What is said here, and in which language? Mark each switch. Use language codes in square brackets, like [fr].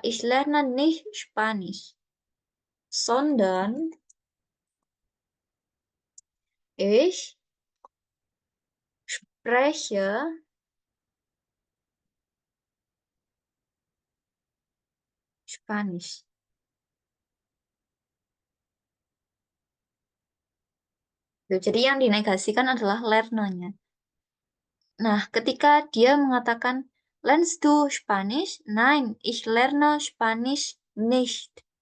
[de] Ich lerne nicht Spanisch. Sondern ich spreche Spanisch. [id] Jadi yang dinegasikan adalah lerne-nya. Nah, ketika dia mengatakan [de] lernst du Spanisch? Nein, ich lerne Spanisch nicht.